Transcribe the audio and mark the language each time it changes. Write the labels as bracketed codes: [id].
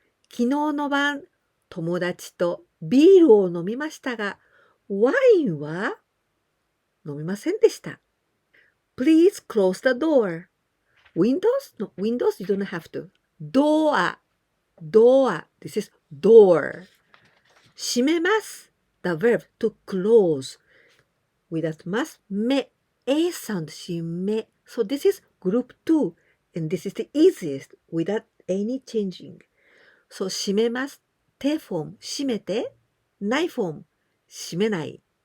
[ja] 昨日の晩、友達とビールを飲みましたが、ワインは飲みませんでした。 [en] Please close the door. Windows? No, windows you don't have to. Door. This is door. 閉めます。 The verb to close. Without must, め A sound 閉め。 So this is group 2. And this is the easiest without any changing. [ja] So 閉めます。手フォーム閉めて。ないフォーム閉めない。